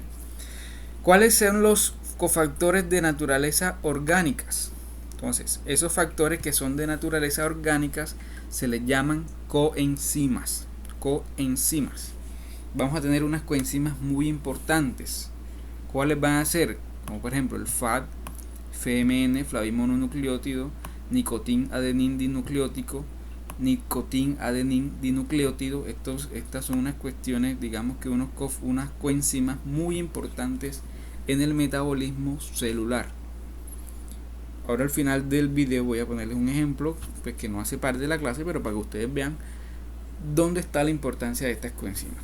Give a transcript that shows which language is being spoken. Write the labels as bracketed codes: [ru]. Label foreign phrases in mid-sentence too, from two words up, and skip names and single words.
[es] ¿Cuáles son los cofactores de naturaleza orgánicas? Entonces, esos factores que son de naturaleza orgánicas se les llaman coenzimas. Coenzimas. Vamos a tener unas coenzimas muy importantes. ¿Cuáles van a ser? Como por ejemplo el FAD, FMN, flavimononucleótido, nicotín adenin dinucleótico, nicotín adenin dinucleótido. Estas son unas cuestiones, digamos que unas coenzimas muy importantes en el metabolismo celular. Ahora al final del video voy a ponerles un ejemplo, pues que no hace parte de la clase, pero para que ustedes vean dónde está la importancia de estas coenzimas.